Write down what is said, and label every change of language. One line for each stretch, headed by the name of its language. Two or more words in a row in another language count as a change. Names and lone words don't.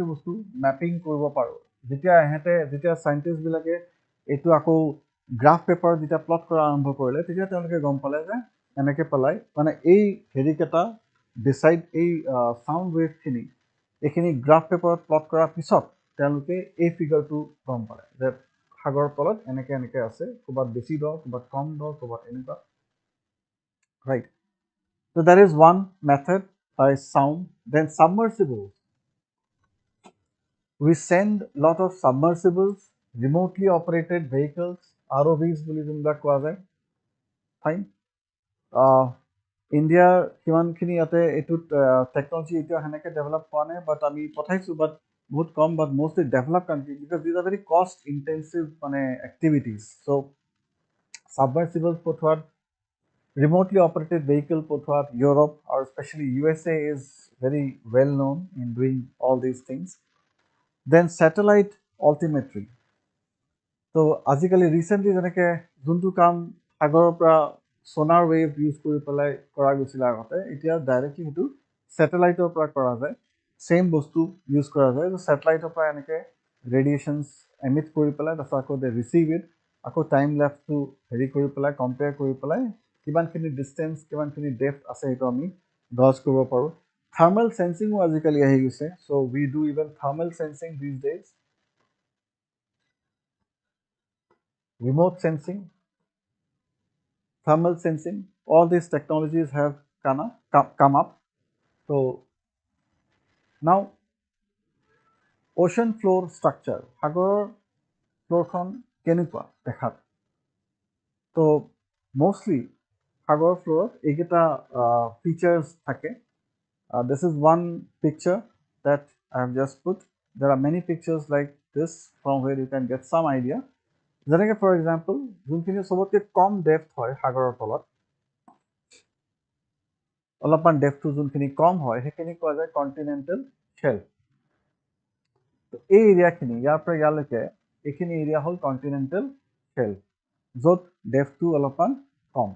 Assamese: বস্তু মেপিং কৰিব পাৰোঁ যেতিয়া চাইণ্টিষ্টবিলাকে এইটো আকৌ
English: graph paper
Assamese: যেতিয়া প্লট কৰা আৰম্ভ কৰিলে তেতিয়া তেওঁলোকে গম পালে যে এনেকৈ পেলাই মানে এই হেৰিকেইটা ডিচাইড এই
English: sound wave
Assamese: এইখিনি
English: graph paper
Assamese: প্লট কৰাৰ পিছত তেওঁলোকে এই ফিগাৰটো গম পালে যে সাগৰৰ তলত এনেকৈ আছে ক'ৰবাত বেছি দ ক'ৰবাত কম দ ক'ৰবাত এনেকুৱা ৰাইট ত'
English: that is one method by sound. Then submersibles. We send lot of submersibles, remotely operated vehicles, ROVs
Assamese: বুলি যোনবিলাক কোৱা যায় ফাইন ইণ্ডিয়াৰ সিমানখিনি ইয়াতে এইটোত টেকনলজি এতিয়া সেনেকৈ ডেভেলপ হোৱা নাই বাট আমি পঠাইছোঁ বাট বহুত কম
English: but mostly developed country because these are very cost intensive মানে activities so'
Assamese: Submersibles পঠোৱাত,
English: remotely operated vehicle পঠোৱাত, Europe or especially USA is very well known in doing all these things. Then satellite altimetry.
Assamese: So আজিকালি ৰিচেণ্টলি যেনেকৈ যোনটো কাম সাগৰৰ পৰা
English: sonar wave
Assamese: ইউজ কৰি পেলাই কৰা গৈছিলে আগতে, এতিয়া ডাইৰেক্টলি সেইটো ছেটেলাইটৰ পৰা কৰা যায়, ছেইম বস্তু ইউজ কৰা যায়। ছেটেলাইটৰ পৰা এনেকৈ ৰেডিয়েশ্যনছ এমিট কৰি পেলাই তাৰপিছত আকৌ
English: they receive it,
Assamese: আকৌ
English: time lapse
Assamese: হেৰি কৰি পেলাই কম্পেয়াৰ কৰি পেলাই কিমানখিনি ডিষ্টেঞ্চ কিমানখিনি ডেপ্থ আছে সেইটো আমি গজ কৰিব পাৰোঁ।
English: thermal sensing
Assamese: আজিকালি আহি গৈছে।
English: so we do even thermal sensing these days, remote sensing, thermal sensing, all these technologies have come up. So now ocean floor structure,
Assamese: সাগৰৰ ফ্ল'ৰখন কেনেকুৱা দেখাত। তো mostly সাগৰৰ ফ্ল'ৰত এইকেইটা features থাকে।
English: This is one picture that I have just put. There are many pictures like this from where you can get some idea.
Assamese: যেনেকৈ
English: for example
Assamese: যোনখিনি চবতকৈ কম ডেপ্থ হয় সাগৰৰ তলত, অলপমান ডেপ্থটো যোনখিনি কম হয় সেইখিনি কোৱা যায়
English: continental shelf.
Assamese: এই এৰিয়াখিনি ইয়াৰ পৰা ইয়ালৈকে এইখিনি এৰিয়া হ'ল
English: continental shelf,
Assamese: য'ত ডেপ্থটো অলপমান কম।